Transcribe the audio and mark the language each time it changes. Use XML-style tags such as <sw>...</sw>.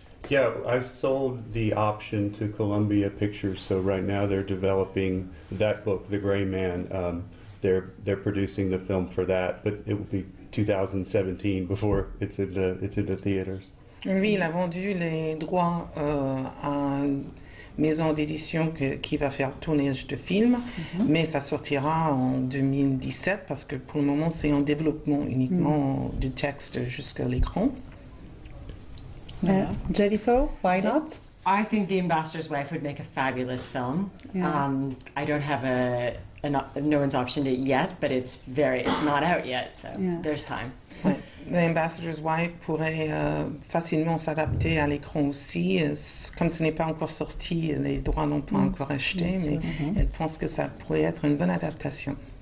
<en>Yeah, I sold the option to Columbia Pictures, so right now they're developing that book, The Gray Man. They're producing the film for that, but it will be 2017 before it's in the theaters.</en> <fr>Lui, il a vendu les droits à une maison d'édition qui va faire tournage de film, mais ça sortira en 2017 parce que pour le moment, c'est en développement uniquement du texte jusqu'à l'écran.</fr> <en>Jennifer, why not? I think The Ambassador's Wife would make a fabulous film. Yeah. I don't have no one's optioned it yet, but it's not out yet, so there's time.</en> <fr>Ouais. The Ambassador's Wife pourrait facilement s'adapter à l'écran aussi. Comme ce n'est pas encore sorti, les droits n'ont pas encore acheté, mais elle pense que ça pourrait être une bonne adaptation.</fr>